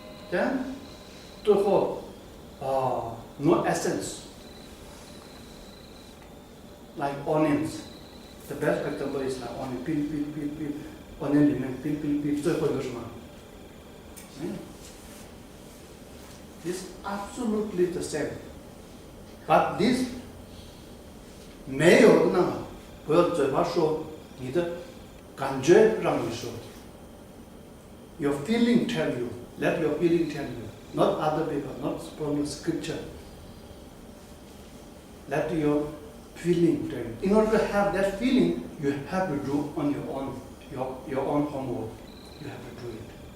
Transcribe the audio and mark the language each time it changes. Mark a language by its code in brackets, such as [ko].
[en] Then, no essence. Like onions. The best example is like onion, peel, onion remain, peel, [zh] 最后有什么？没有。 [en] It's absolutely the same. But this [zh] 没有那么，不要嘴巴说，你的感觉让你说。 [en] Your feeling tell you. Let your feeling tell you. Not other people, not from scripture. Let your feeling tell you. In order to have that feeling, you have to do on your own, your own homework. You have to do it.